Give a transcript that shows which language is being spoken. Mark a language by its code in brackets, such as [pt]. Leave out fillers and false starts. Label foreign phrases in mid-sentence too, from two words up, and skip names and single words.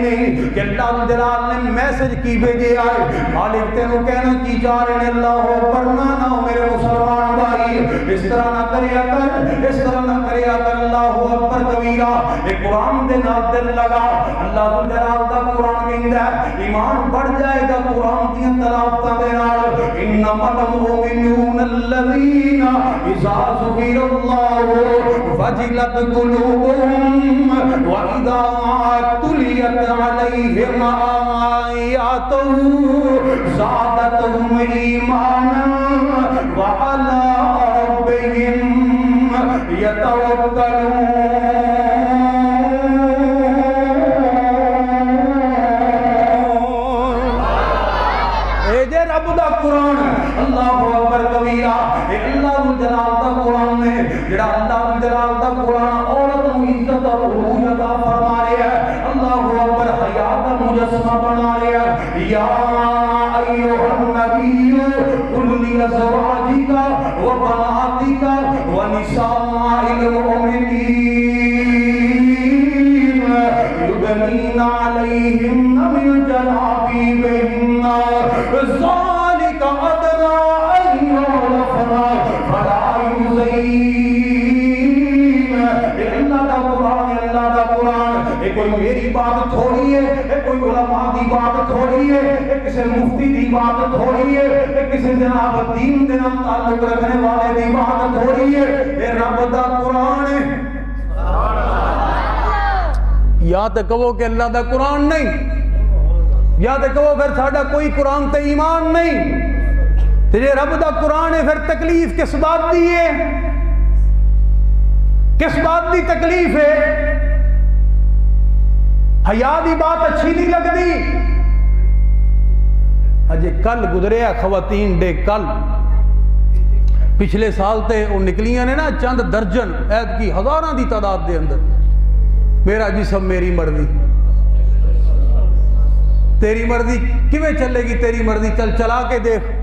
[pa] نہیں کہ اللہ جلال نے میسج کی بھیجے آئے مالک تینوں کہنا کی چاہ رہے ہیں اللہ پڑھنا نہ ہو میرے مسلمان بھائی اس طرح نہ کریا کر اس طرح نہ کریا کر اللہ اکبر کبیرہ ایک قرآن دے نال دل لگا اللہ جلال دا قرآن کہندا ہے ایمان بڑھ جائے گا قرآن دیاں تلاوتاں دے نال [ar] انما المؤمنون الذین اذا ذکر اللہ وجلت قلوبهم واذا تلیت علیہم آیاتہ زادتهم ایمانا وعلی ربهم یتوکلون [pa] قرآن اللہ اکبر کبیرہ ایک اللہ جلال دا قرآن ہے جڑا اللہ جلال دا قرآن [ur] عورت کو عزت اور عروج عطا فرما رہا ہے [pa] اللہ اکبر حیا کا مجسمہ بنا رہا ہے [ar] یا ایھا النبی قل لازواجک وبناتک ونساء المؤمنین یدنین علیہن من جلابیبہن ذالک ادنی ان یعرفن فلا یؤذین [pa] اللہ دا قرآن یہ کوئی میری بات تھوڑی ہے یہ کوئی علماء دی بات تھوڑی ہے یہ کسی مفتی دی بات تھوڑی ہے یہ کسی جناب دین دے نال تعلق رکھنے والے دی بات تھوڑی ہے یہ رب دا قرآن ہے یا تے کہو کہ اللہ دا قرآن نہیں یا تے کہو پھر ساڈا کوئی قرآن تے ایمان نہیں تے جے رب دا قرآن ہے پھر تکلیف کس بات دی ہے کس بات دی تکلیف ہے حیا دی بات اچھی نہیں لگتی اجے کل گزریا خواتین ڈے کل پچھلے سال تے وہ نکلیاں نے نا چند درجن عید کی ہزاراں دی تعداد دے اندر میرا جسم میری مرضی تیری مرضی کیویں چلے گی تیری مرضی چل چلا کے دیکھ